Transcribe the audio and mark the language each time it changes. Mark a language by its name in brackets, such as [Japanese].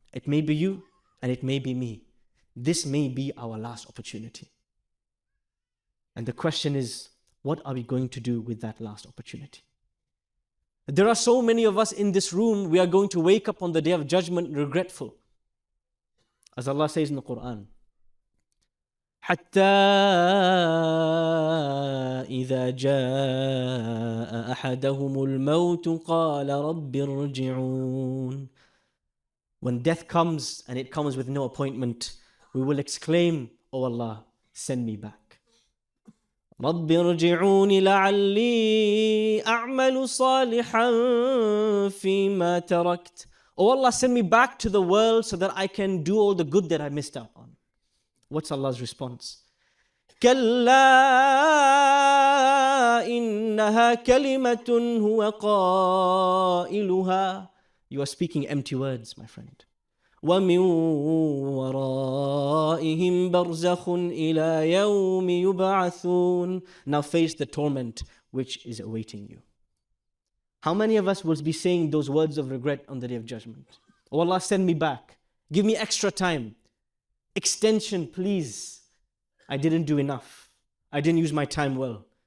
[English] It may be you and it may be me. This may be our last opportunity. And the question is, what are we going to do with that last opportunity? There are so many of us in this room, we are going to wake up on the Day of Judgment regretful. As Allah says in the Quran, [Arabic] حتى إذا جاء أحدهم الموت قال رب ارجعون. [English] When death comes and it comes with no appointment, we will exclaim, "Oh Allah, send me back. [Arabic] رب ارجعون لعلي أعمل صالحا فيما تركت." [English] Oh Allah, send me back to the world so that I can do all the good that I missed out on. What's Allah's response? [Arabic] كلا إنها كلمة هو قائلها. [English] You are speaking empty words, my friend. [Arabic] ومن ورائهم برزخ إلى يوم يبعثون. [English] Now face the torment which is awaiting you. How many of us will be saying those words of regret on the Day of Judgment? Oh Allah, send me back. Give me extra time. Extension, please. I didn't do enough. I didn't use my time well.